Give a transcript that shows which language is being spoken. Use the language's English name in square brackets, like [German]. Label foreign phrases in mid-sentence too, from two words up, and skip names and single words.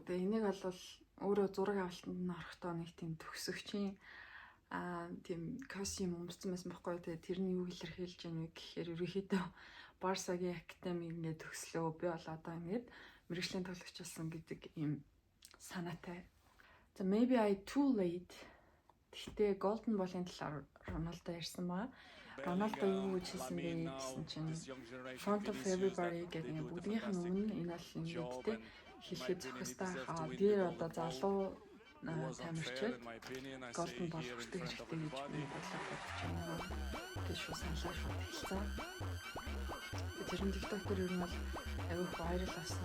[Mongolian] Тэгээ энийг бол өөрөө зураг авалтанд нь орохдоо нэг тийм төгсөгчийн тийм костюм өмссөн байсан байхгүй. Тэгээ тэрний юу илэрхийлж яах вэ гэхээр ерөөхдөө Барсагийн академи ингээд төгслөө. Би бол одоо ингээд мэргэжлийн тоглогч болсон гэдэг юм санаатай. За [English] maybe I too late. [Mongolian] Гэхдээ Golden Ball-ын талаар Роналдо ярьсан баа. Роналдо юу гэж хэлсэн бэ гэсэн чинь [English] front of everybody [Mongolian] гэдэг ингээд бүгдийнх нь өмнө энэ бол ингээд те хэлэхэд зохистой хаа дээр одоо залуу тамирчид Golden Ball хүртэх хэрэгтэй гэж би бодлоо бодож байна. гэж шүү саналаа шууд хэлсэн. Тэрэн TikTok дээр ер нь бол аюух viral болсон.